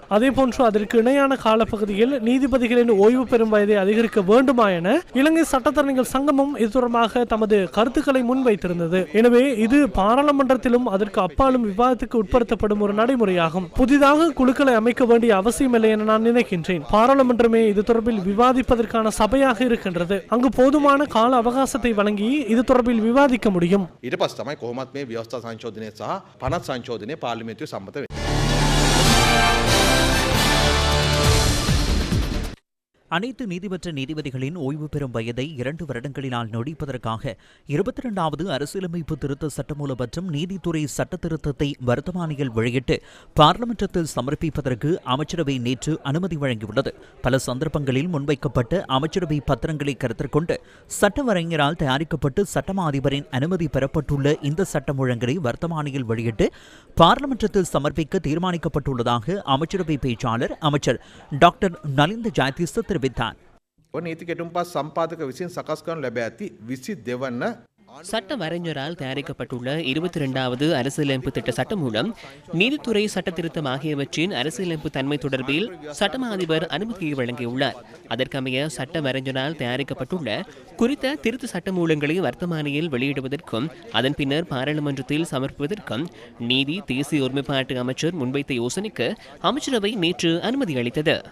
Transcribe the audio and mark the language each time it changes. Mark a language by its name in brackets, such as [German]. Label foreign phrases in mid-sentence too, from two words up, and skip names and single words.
[Tamil] அதே போன்று அதற்கு இணையான காலப்பகுதியில் நீதிபதிகளின் ஓய்வு பெறும் வயதை அதிகரிக்க வேண்டுமா என இலங்கை சட்டத்தரணிகள் சங்கமும் இது தொடர்பாக தமது கருத்துக்களை முன்வைத்திருந்தது. எனவே இது பாராளுமன்றத்திலும் அதற்கு அப்பாலும் விவாதத்துக்கு உட்படுத்தப்படும் ஒரு நடைமுறையாகும். புதிதாக குழுக்களை அமைக்க வேண்டிய அவசியமில்லை என நான் நினைக்கின்றேன். பாராளுமன்றமே இது தொடர்பில் விவாதிப்பதற்கான சபையாக இருக்கின்றது. அங்கு போதுமான கால அவகாசத்தை வழங்கி இது தொடர்பில் விவாதிக்க முடியும். [Sinhala] ඊට පස්සේ තමයි කොහොමත් මේ ව්‍යවස්ථා සංශෝධනය සහ පනත් සංශෝධනය පාර්ලිමේන්තුවේ සම්මත වෙන්නේ. [Tamil] அனைத்து நீதிமன்ற நீதிபதிகளின் ஓய்வு பெறும் வயதை 2 வருடங்களினால் நீடிப்பதற்காக 22வது அரசியலமைப்பு திருத்த சட்டமூல மற்றும் நீதித்துறை சட்ட திருத்தத்தை வர்த்தமானியில் வெளியிட்டு பார்லிமென்றத்தில் சமர்ப்பிப்பதற்கு அமைச்சரவை நேற்று அனுமதி வழங்கியுள்ளது. பல சந்தர்ப்பங்களில் முன்வைக்கப்பட்ட அமைச்சரவை பத்திரங்களை கருத்தில் கொண்டு சட்டவரைஞரால் தயாரிக்கப்பட்டு சட்டமா அதிபரின் அனுமதி பெறப்பட்டுள்ள இந்த சட்டமூலங்களை வர்த்தமானியில் வெளியிட்டு பார்லிமென்றத்தில் சமர்ப்பிக்க தீர்மானிக்கப்பட்டுள்ளதாக அமைச்சரவை பேச்சாளர் அமைச்சர் டாக்டர் நலிந்த ஜாயதிச தெரிவித்தார். நீதி கெடும்பாஸ் சம்பாதக விசின் சகாஸ் කරනු ලැබ ඇති 22 වන சட்ட வரைஞரால் தயாரிக்கப்பட்டுள்ள 22வது அரசியலமைப்பு திட்ட சட்டம் மூலம் நீதித்துறை சட்ட திருத்தம் ஆகியவற்றின் அரசியலமைப்பு தன்மை தொடர்பில் சட்டமா அதிபர் அனுமதியை வழங்கியுள்ளார். அதற்கமைய சட்ட வரைஞரால் தயாரிக்கப்பட்டுள்ள குறித்த திருத்த சட்ட மூலங்களை வர்த்தமானியில் வெளியிடுவதற்கும் அதன் பின்னர் பாராளுமன்றத்தில் சமர்ப்பிப்பதற்கும் நீதி தேசிய ஒருமைப்பாட்டு அமைச்சர் முன்வைத்த யோசனைக்கு அமைச்சரவை நேற்று அனுமதி அளித்தது.